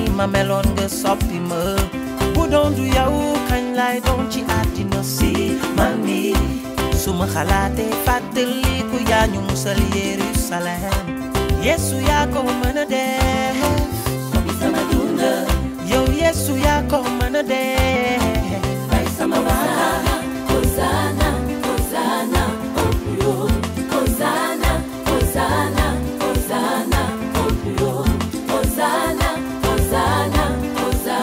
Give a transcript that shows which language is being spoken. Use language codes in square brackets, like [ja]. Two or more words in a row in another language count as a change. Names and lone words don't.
[wo] ma meloon nga soppi ma bu doon du yow kañ lay doon ci àddina si man mi suma xalaatee fàttaliku yaa ñu musal Yerusalem Yesu yaa ko mën a def soppi sama dund yow Yesu yaa ko mën a def bay sama baana Hosanna Hosanna Hosanna, Hosanna, Hosanna, [fr] oh plus haut. [wo] Hosanna, Hosanna, Hosanna.